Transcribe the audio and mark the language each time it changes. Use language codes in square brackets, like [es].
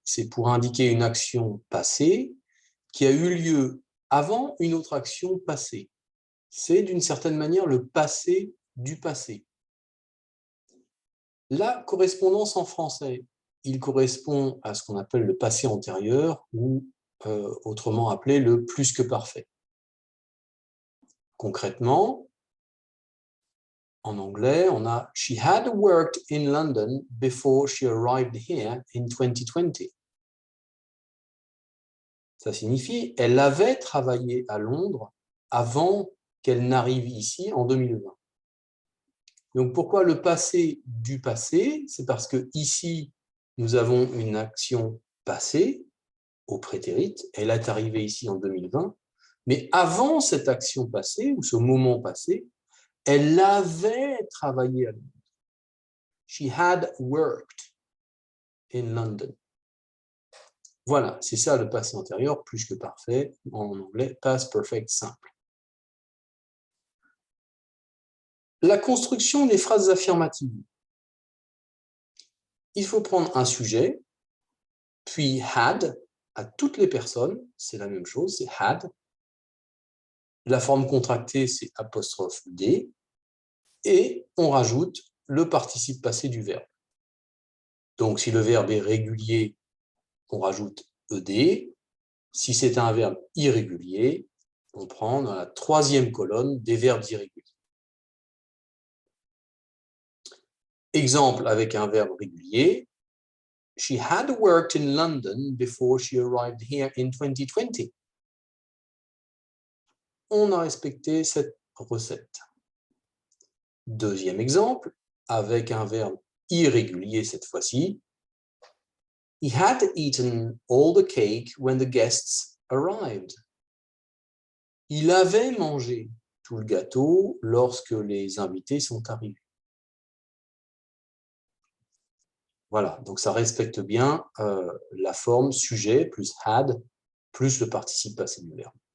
[fr] C'est pour indiquer une action passée qui a eu lieu avant une autre action passée. C'est d'une certaine manière le passé du passé. La correspondance en français, il correspond à ce qu'on appelle le passé antérieur ou autrement appelé le plus que parfait. Concrètement, en anglais, on a « [en] She had worked in London before she arrived here in 2020 ». [fr] Ça signifie « Elle avait travaillé à Londres avant qu'elle n'arrive ici en 2020 ». Donc, pourquoi le passé du passé? C'est parce que ici, nous avons une action passée au prétérit. Elle est arrivée ici en 2020. Mais avant cette action passée, ou ce moment passé, elle avait travaillé à Londres. [en] She had worked in London. [fr] Voilà, c'est ça le passé antérieur, plus que parfait, en anglais, past perfect simple. La construction des phrases affirmatives. Il faut prendre un sujet, puis had, à toutes les personnes, c'est la même chose, c'est had. La forme contractée, c'est apostrophe D, et on rajoute le participe passé du verbe. Donc, si le verbe est régulier, on rajoute ED. Si c'est un verbe irrégulier, on prend dans la troisième colonne des verbes irréguliers. Exemple avec un verbe régulier. [en] She had worked in London before she arrived here in 2020. [fr] On a respecté cette recette. Deuxième exemple, avec un verbe irrégulier cette fois-ci. [en] He had eaten all the cake when the guests arrived. [fr] Il avait mangé tout le gâteau lorsque les invités sont arrivés. Voilà, donc ça respecte bien la forme sujet plus had plus le participe passé du verbe.